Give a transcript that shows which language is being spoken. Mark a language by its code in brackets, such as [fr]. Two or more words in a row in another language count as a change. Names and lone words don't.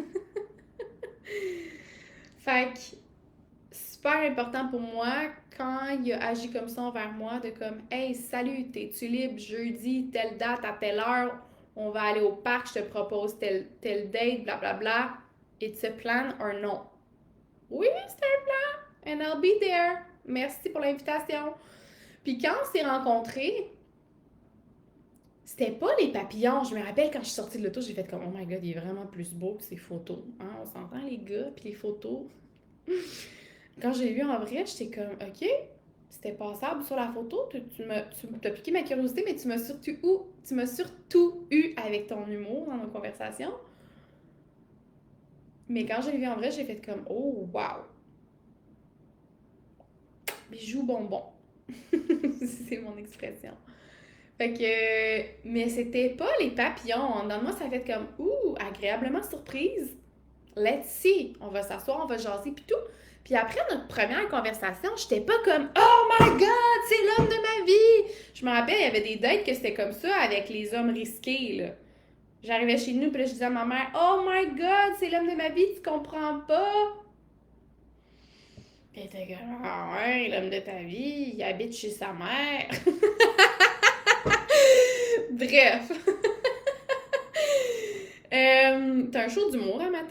[fr] Fait que, super important pour moi, quand il a agi comme ça envers moi, de comme, hey, salut, t'es-tu libre jeudi, telle date, à telle heure, on va aller au parc, je te propose tel date, blablabla. [en] It's a plan or no? [fr] Oui, c'est un plan, [en] and I'll be there. [fr] Merci pour l'invitation. Puis quand on s'est rencontrés, c'était pas les papillons. Je me rappelle quand je suis sortie de l'auto, j'ai fait comme, [en] oh my god, [fr] il est vraiment plus beau que ses photos. Hein? On s'entend les gars, puis les photos. Quand j'ai vu en vrai, j'étais comme, ok, c'était passable sur la photo. Tu m'as piqué ma curiosité, mais tu m'as surtout eu avec ton humour dans nos conversations. Mais quand j'ai vu en vrai, j'ai fait comme, [en] oh wow. [fr] Bijou bonbon. C'est mon expression. Fait que, mais c'était pas les papillons. Dans moi, ça fait comme, agréablement surprise. [en] Let's see. [fr] On va s'asseoir, on va jaser, pis tout. Puis après notre première conversation, j'étais pas comme, [en] oh my god, [fr] c'est l'homme de ma vie. Je me rappelle, il y avait des dates que c'était comme ça avec les hommes risqués, là. J'arrivais chez nous, puis là, je disais à ma mère, [en] oh my god, [fr] c'est l'homme de ma vie, tu comprends pas? Puis elle était comme, ah ouais, l'homme de ta vie, il habite chez sa mère. Bref. T'as un show d'humour un matin?